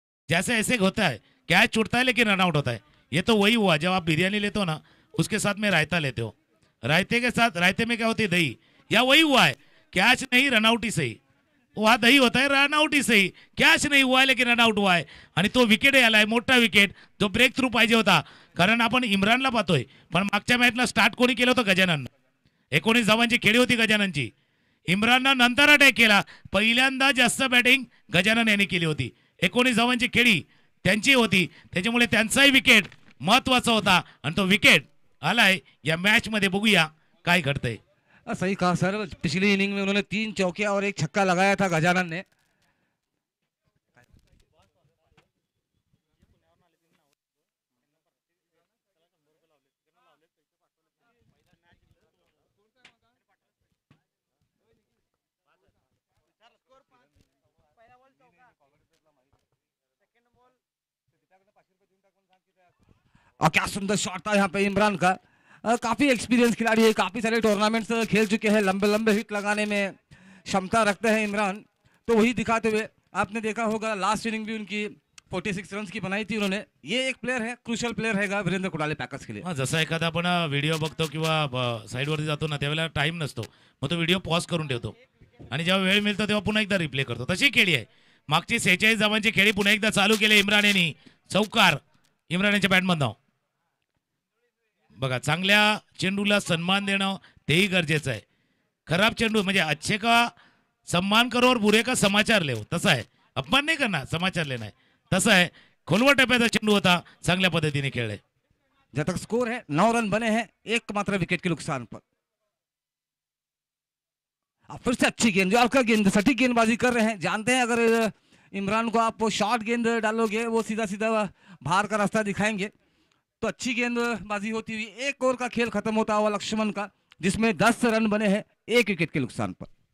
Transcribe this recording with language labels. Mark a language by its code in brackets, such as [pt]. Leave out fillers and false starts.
[hi] जैसे ऐसे होता है, कैच छूटता है लेकिन रन आउट होता है। ये तो वही हुआ जब आप बिरयानी लेते हो ना, उसके साथ में रायता लेते हो, रायते के साथ, रायते में क्या होती है, दही, या वही हुआ है, कैच नहीं रन आउट ही सही, वहा दही होता है, रन आउट ही सही, [mr] कॅच नाही हुआ आहे [hi] लेकिन रन आउट हुआ आहे. [mr] आणि तो विकेट आलाय, मोठा विकेट, जो ब्रेक थ्रू पाहिजे होता. कारण आपण इम्रानला पाहतोय, पण मागच्या मॅचला स्टार्ट कोणी केलं होतं, गजानन. 19 धावांची खेळी होती गजाननची. इम्राननं नंतर अटॅक केला, पहिल्यांदा जास्त बॅटिंग गजानन यांनी केली होती. 19 धावांची खेळी त्यांची होती, त्याच्यामुळे त्यांचाही विकेट महत्वाचा होता आणि तो विकेट आलाय या मॅच मध्ये. बघूया काय घडतंय. [hi] सही कहा सर, पिछली इनिंग में उन्होंने 3 चौकिया और 1 छक्का लगाया था गजानन ने. और क्या सुंदर शॉट था यहाँ पे इमरान का. काफी एक्सपीरियंस खिलाड़ी है, काफी सारे टूर्नामेंट्स खेल चुके हैं, लंबे लंबे हिट लगाने में क्षमता रखते हैं इमरान. तो वही दिखाते हुए आपने देखा होगा लास्ट इनिंग भी उनकी 46 रन की बनाई थी उन्होंने. ये एक प्लेयर है, क्रुशियल प्लेयर है वीरेंद्र कुडाले पैकर्स के लिए. [mr] जसा एखादा आपण व्हिडिओ बघतो किंवा साईडवरती जातो ना, त्यावेळेला टाइम नसतो, मग तो व्हिडिओ पॉज करून ठेवतो आणि जेव्हा वेळ मिळतो तेव्हा पुन्हा एकदा रिप्ले करतो. तशी खेळी आहे. मागची 46 धावांची खेळी पुन्हा एकदा चालू केली इम्रान यांनी. चौकार इम्रान यांच्या बॅटमधनं. बघा, चांगल्या चेंडूला सन्मान देणं तेही गरजेचं आहे. खराब चेंडू म्हणजे [hi] अच्छे का सम्मान करो और बुरे का समाचार ले, [mr] तसं आहे. अपमान नाही करणार, समाचार लेना आहे, तसं आहे. खोलवर टप्प्याचा चेंडू होता, चांगल्या पद्धतीने खेळले. [hi] जब तक स्कोर है 9 रन बने हैं, एक मात्र विकेट के नुकसान पर. अब फिर से अच्छी गेंद, जो आपका गेंद सटीक गेंदबाजी कर रहे हैं. जानते हैं अगर इमरान को आप शॉर्ट गेंद डालोगे वो सीधा सीधा बाहर का रास्ता दिखाएंगे. तो अच्छी गेंदबाजी होती हुई एक ओवर का खेल खत्म होता हुआ लक्ष्मण का, जिसमें 10 रन बने हैं, एक विकेट के नुकसान पर.